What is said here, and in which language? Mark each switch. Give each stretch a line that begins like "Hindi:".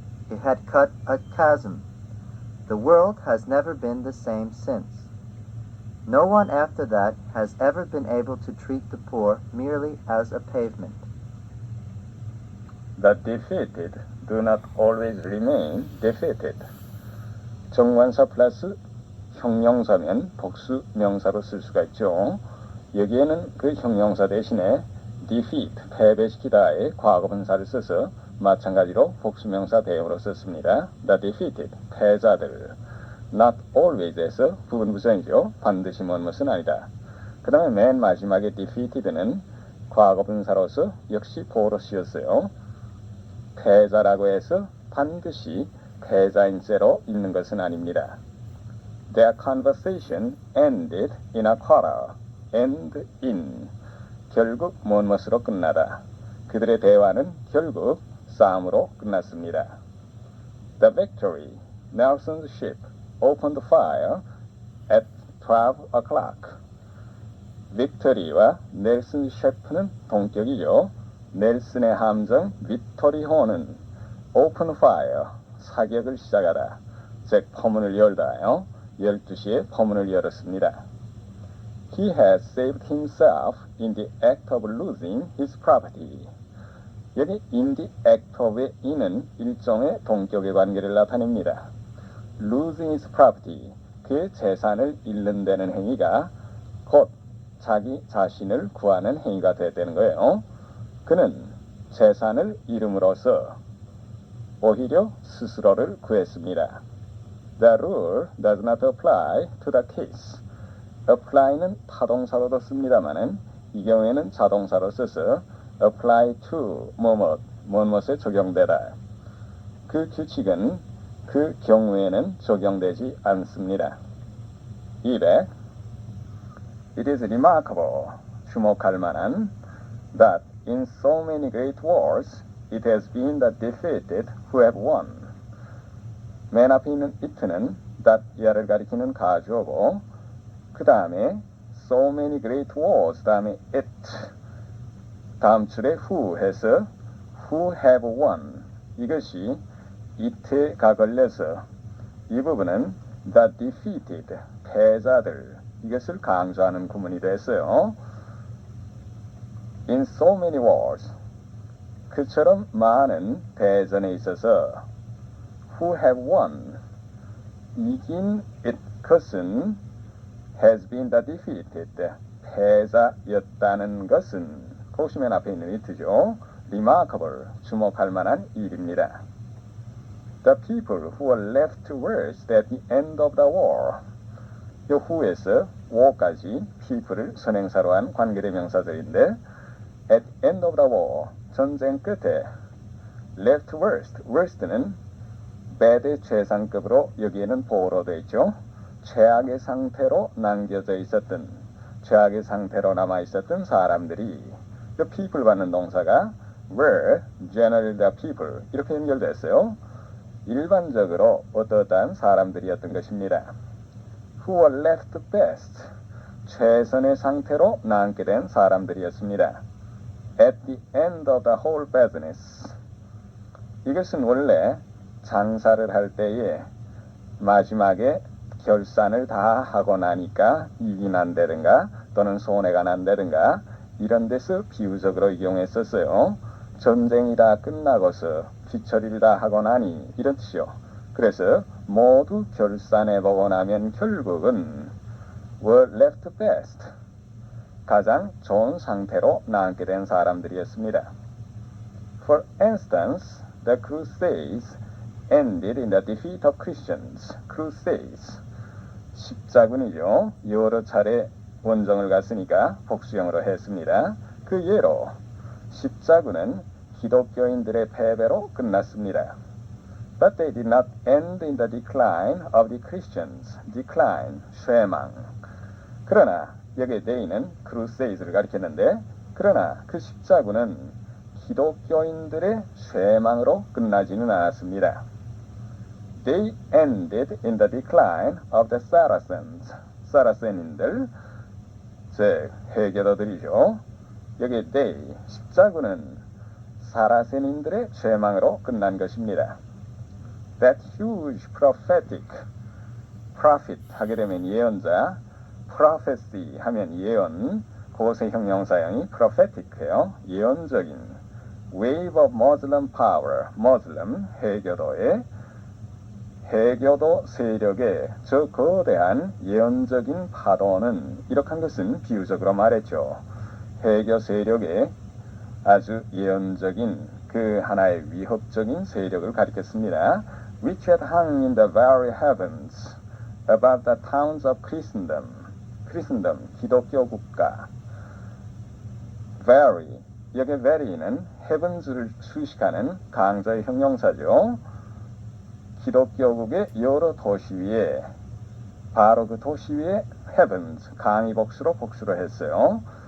English: It had cut a chasm. The world has never been the same since. No one after that has ever been able to treat the poor merely as a pavement. The defeated do not always remain defeated.
Korean: 정관사 플러스 형용사면 복수 명사로 쓸 수가 있죠. 여기에는 그 형용사 대신에 defeat, 패배시키다의 과거분사를 써서 마찬가지로 복수명사 대용으로 썼습니다.
English: The defeated,
Korean: 패자들.
English: Not always에서
Korean: 부분부정이죠. 반드시 무엇은 아니다. 그 다음에 맨 마지막에 defeated는 과거분사로서 역시 보로 쓰였어요. 패자라고 해서 반드시 패자인 채로 있는 것은 아닙니다.
English: Their conversation ended in a quarrel. end in.
Korean: 결국 무엇으로 끝나다. 그들의 대화는 결국 싸움으로 끝났습니다.
English: The Victory, Nelson's ship, opened fire at 12 o'clock.
Korean: 빅토리와 넬슨 셰프는 동격이죠. 넬슨의 함정 빅토리호는
English: open fire,
Korean: 사격을 시작하다. 즉 포문을 열다요. 12시에 포문을 열었습니다.
English: He has saved himself in the act of losing his property.
Korean: 여기
English: in the act of
Korean: 의 in은 일종의 동격의 관계를 나타냅니다.
English: Losing his property,
Korean: 그의 재산을 잃는다는 행위가 곧 자기 자신을 구하는 행위가 됐다는 거예요. 그는 재산을 잃음으로써 오히려 스스로를 구했습니다.
English: The rule does not apply to the case.
Korean: apply는 타동사로 뒀습니다만은 이 경우에는 자동사로 써서
English: apply to
Korean: 무엇에 적용되다. 그 규칙은 그 경우에는 적용되지 않습니다. 200.
English: It is remarkable,
Korean: 주목할 만한,
English: that in so many great wars it has been the defeated who have won.
Korean: 맨 앞에 있는 it는 that 이하를 가리키는 가주어고 그 다음에
English: so many great wars
Korean: 다음에 it 다음 줄에 who 해서
English: who have won
Korean: 이것이 it에 가걸려서 이 부분은 the defeated 패자들 이것을 강조하는 구문이 됐어요.
English: In so many wars
Korean: 그처럼 많은 대전에 있어서
English: who have won 이긴 it 것은 has been the defeated
Korean: 패자였다는 것은 보시면 앞에 있는
English: it죠.
Korean: remarkable 주목할 만한 일입니다.
English: The people who were left worst at the end of the war 이 who에서 war까지
Korean: people을 선행사로 한 관계대명사절인데
English: at the end of the war
Korean: 전쟁 끝에
English: left worst는 bad의
Korean: 최상급으로 여기에는 보호로 되어 있죠. 최악의 상태로 남겨져 있었던 최악의 상태로 남아 있었던 사람들이 그 people 받는 동사가
English: were generally the people
Korean: 이렇게 연결됐어요. 일반적으로 어떠한 사람들이었던 것입니다.
English: Who were left best
Korean: 최선의 상태로 남게 된 사람들이었습니다.
English: At the end of the whole business
Korean: 이것은 원래 장사를 할 때에 마지막에 결산을 다 하고 나니까 이익이 난다든가 또는 손해가 난다든가 이런 데서 비유적으로 이용했었어요. 전쟁이 다 끝나고서 뒤처리를 다 하고 나니 이런 뜻이요. 그래서 모두 결산해보고 나면 결국은
English: were left best
Korean: 가장 좋은 상태로 남게 된 사람들이었습니다.
English: For instance, the Crusades ended in the defeat of Christians.
Korean: Crusades 십자군이죠. 여러 차례 원정을 갔으니까 복수형으로 했습니다. 그 예로 십자군은 기독교인들의 패배로 끝났습니다.
English: But they did not end in the decline of the Christians.
Korean: Decline, 쇠망. 그러나 여기에 they는 Crusades를 가리켰는데 그러나 그 십자군은 기독교인들의 쇠망으로 끝나지는 않았습니다.
English: They ended in the decline of the Saracens.
Korean: 사라센인들, 즉 회교도들이죠. 여기 they, 십자군은 사라센인들의 쇠망으로 끝난 것입니다.
English: That huge prophetic,
Korean: prophet 하게 되면 예언자, prophecy 하면 예언, 그것의 형용사형이 prophetic해요. 예언적인
English: wave of Muslim power,
Korean: Muslim 회교도의 해교도 세력의 저 거대한 예언적인 파도는 이렇게 한 것은 비유적으로 말했죠. 해교 세력의 아주 예언적인 그 하나의 위협적인 세력을 가리켰습니다.
English: Which had hung in the very heavens above the towns of Christendom.
Korean: Christendom, 기독교 국가. Very, 여기 very는 heavens를 수식하는 강자의 형용사죠. 기독교국의 여러 도시 위에 바로 그 도시 위에 heavens 강의 복수로 했어요.